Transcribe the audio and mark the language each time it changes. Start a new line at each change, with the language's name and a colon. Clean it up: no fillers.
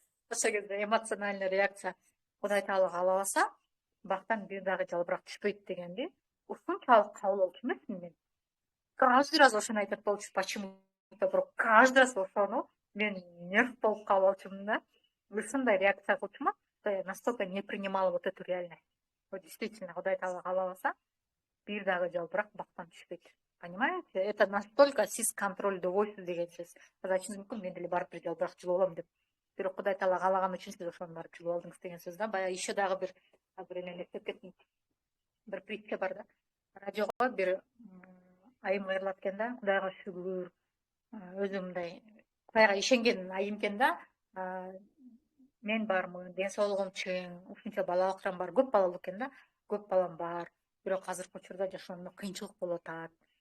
Kyrgyz: Ошол кезде эмоциональный реакция Кудай Таала каалабаса, бактан бир дагы жалбырак түшпөйт дегенди ушунчалык кабыл алчу эмесмин мен.
Russian: Каждый раз
Kyrgyz: ошону айтат болчу,
Russian: почему-то
Kyrgyz: бирок каждый раз ошону мен нерв болуп кабыл алчумун да. Ушундай реакция кылчумун,
Russian: что я настолько не принимала вот эту реальность. Вот действительно,
Kyrgyz: Кудай Таала каалабаса, бир дагы жалбырак бактан түшпөйт.
Russian: Понимаете? Это настолько
Kyrgyz: сиз контролдобойсуз деген сөз. Айтышыңыз мүмкүн, мен деле барып бир жалбырак жылып алам деп. Бирок Кудай Таала каалаган үчүн сиз ошону барып жылып алдыңыз деген сөз да. Баягы еще дагы бир эмени эстеп кеттим. Бир притча бар да. Радиого бир айым кыйрылат экен да, Кудайга шүгүр, өзү мындай Кудайга ишенген айым экен да, мен бармын, ден соолугум чың, ушунча бала бакчам бар, көп балалуу экен да, көп балам бар, бирок азыркы учурда жашоомдо кыйынчылык болуп атат.